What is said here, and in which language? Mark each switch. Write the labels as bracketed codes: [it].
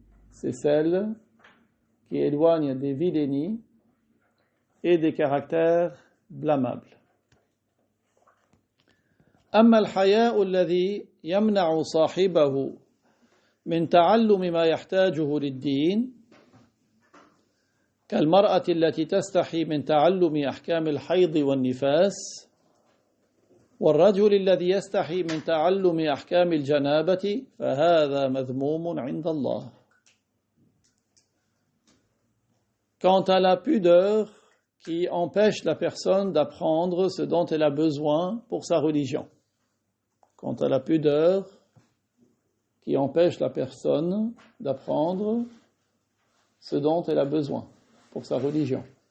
[fr] C'est celle qui éloigne des vilainies et des caractères blâmables. [ar] أما الحياء الذي يمنع صاحبه من تعلم ما يحتاجه للدين كالمرأة التي تستحي من تعلم أحكام الحيض والنفاس والرجل الذي يستحي من تعلم أحكام الجنابة فهذا مذموم عند الله. [fr] Quant à la pudeur qui empêche la personne d'apprendre ce dont elle a besoin pour sa religion. Quant à la pudeur qui empêche la personne d'apprendre ce dont elle a besoin pour sa religion.